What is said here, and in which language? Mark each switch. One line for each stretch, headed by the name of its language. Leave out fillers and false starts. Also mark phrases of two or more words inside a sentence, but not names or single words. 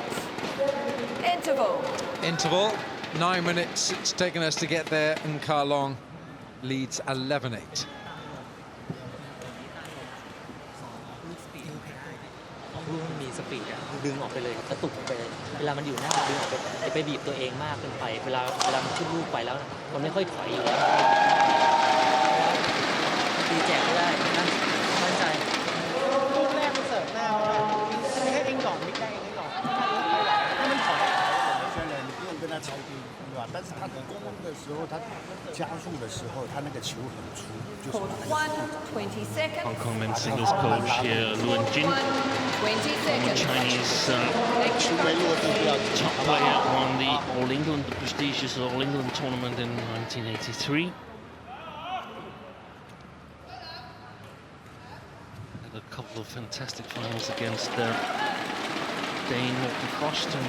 English: Interval. Interval. 9 minutes it's taken us to get there, and Kalong leads 11-8.
Thai: ปีกอะดึงออกไปเลยกระตุกไปเวลามันอยู่หน้าดึงออกไปบีบตัวเองมากเกินไปเวลามันขึ้นลูกไปแล้วมันไม่ค่อยถอยอยู่แล้วตีแจกไม่ได้มั่นใจลูกแรกมันเสิร์ฟหน้าไม่ให้เองหลอกไม่ได้เองให้หลอกให้มันถอย
Chinese: 虽然你不用跟他超低，对吧？但是他攻的时候，他加速的时候，他那个球很粗，就是
English: Court 1, 20 seconds. Hong Kong men's singles coach here, Luan Jin, 20 seconds. Chinese top player won the All England, the prestigious All England tournament in 1983. Had a couple of fantastic finals against Dane Morton Frost and